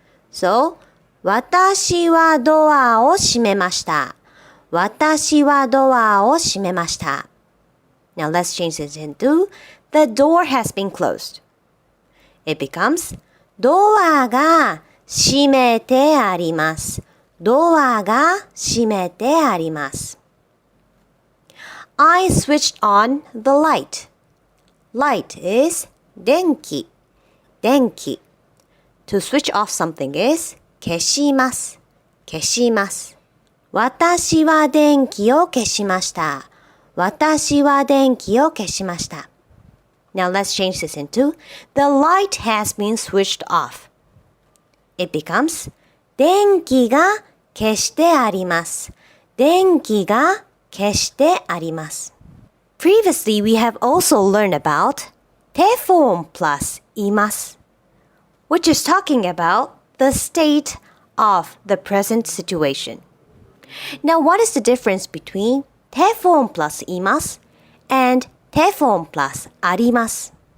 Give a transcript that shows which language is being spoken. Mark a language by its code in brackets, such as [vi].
[ja] So, 私はドアを閉めました。私はドアを閉めました。 [en] Now let's change this into the door has been closed. It becomes [ja] ドアが閉めてあります。ドアが閉めてあります。 [en] I switched on the light. Light is 電気。 To switch off something is 消します。 [ja] 私は電気を消しました。私は電気を消しました。 [en] Now let's change this into the light has been switched off. It becomes [ja] 電気が消してあります。電気が消してあります。 [en] Previously, we have also learned about 手form plus います。 which is talking about the state of the present situation. Now, what is the difference between 手form plus います and 手form plus あります?